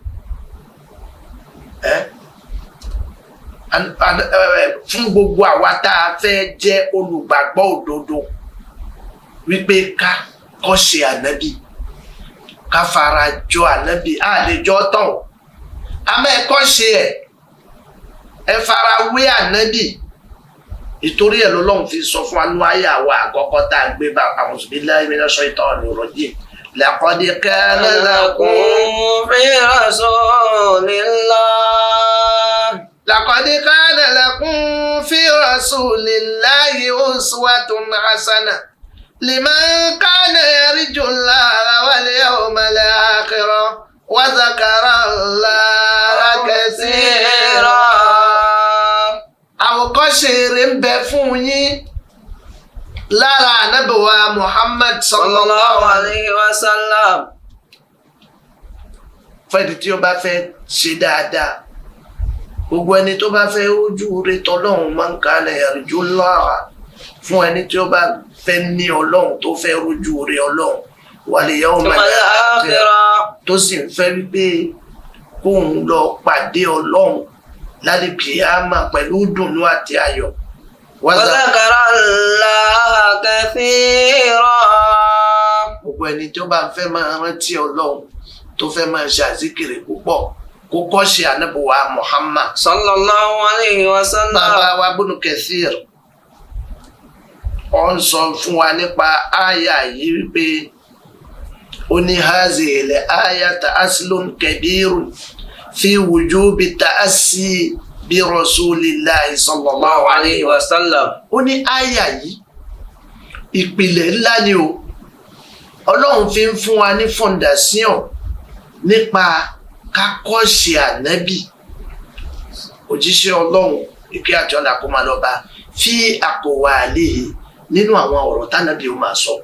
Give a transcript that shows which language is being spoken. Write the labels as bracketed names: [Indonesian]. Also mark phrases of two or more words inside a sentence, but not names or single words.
[Yoruba] Fún gbogbo àwa tá a fẹ́ jẹ́ olùgbàgbọ́ òdodo wípé ká kọ́ṣe ànábì, ká fara jọ ànábì, àlejò tán àmọ́ ẹ kọ́ṣe ẹ fara wé ànábì. Ìtorí ẹ̀ lọ́lọ́run fi sọ fún anú ayé àwa àkọ́kọ́ tá a gbé bá [Arabic] أعوذ بالله من الشيطان الرجيم. لقد كان لكم في رسول الله. لقد كان لكم في رسول الله أسوة حسنة لمن كان يرجو الله واليوم الآخر وذكر الله كثيرا. [Yoruba] Àwòkọ́ṣe rere ń bẹ fún yín lára Ànábì wa Muhammad sallallahu [Arabic] عليه وسلم. [Yoruba] Fẹ́ni tí ó bá fẹ́ ṣe dáadáa, gbogbo ẹni tó bá fẹ́ ojú rere tọ́lọ́hun [Arabic] من كان يرجو الله, [Yoruba] fún ẹni tí ó bá fẹ́ ní Ọlọ́run tó fẹ́ ojú rere Ọlọ́run [Arabic] واليوم الآخر [Yoruba] tó sì ń fẹ́ wípé kóun lọ pàdé Ọlọ́run lálẹ́ kìyàmá pẹ̀lú dùnú àti ayọ̀. [Arabic] وذكر الله كثيرا. [Yoruba] Gbogbo ẹni tó bá fẹ́ máa rántí Ọlọ́run tó fẹ́ máa ṣe àzíkiri púpọ̀ kó kọ́ṣe Ànábì wa Muhammad [Arabic] صلى الله عليه وسلم. [Yoruba] Bàbá wa Ibn Kathir ó ń sọ fún wa nípa àyà yìí wípé ó ní [Arabic] هذه الآية أصل كبير في وجوب التأسي برسول الله صلى الله عليه وسلم. [Yoruba] Ó ní àyà yìí ìpìlẹ̀ ńlá ni o. Ọlọ́run fi ń fún wa ní fondation nípa kákọ́ṣe ànábì òjíṣẹ́ Ọlọ́run ìkẹ́ àti ọlá kó máa lọ bá [Arabic] في أقواله [Yoruba] nínú àwọn ọ̀rọ̀ tánábì ó máa sọ.